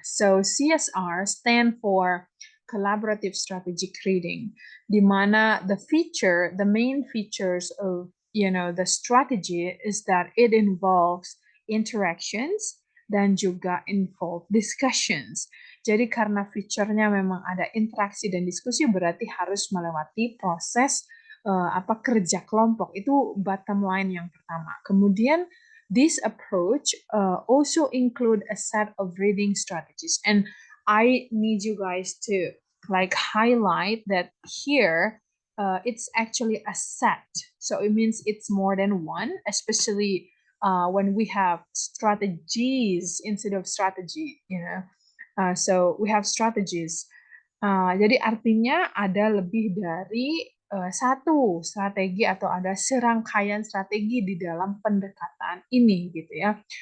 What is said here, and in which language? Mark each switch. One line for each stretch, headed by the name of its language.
English: So CSR stand for Collaborative Strategic Reading,
Indonesian: di mana
English: the main features of the strategy is that it involves interactions
Indonesian: dan juga
English: involve discussions.
Indonesian: Jadi karena feature-nya memang ada interaksi dan diskusi, berarti harus melewati proses kerja kelompok. Itu bottom line yang pertama. Kemudian
English: this approach also include a set of reading strategies, and I need you guys to highlight that here it's actually a set, so it means it's more than one, especially when we have strategies instead of strategy, so we have strategies.
Indonesian: Jadi artinya ada lebih dari satu strategi atau ada serangkaian strategi di dalam pendekatan ini gitu ya.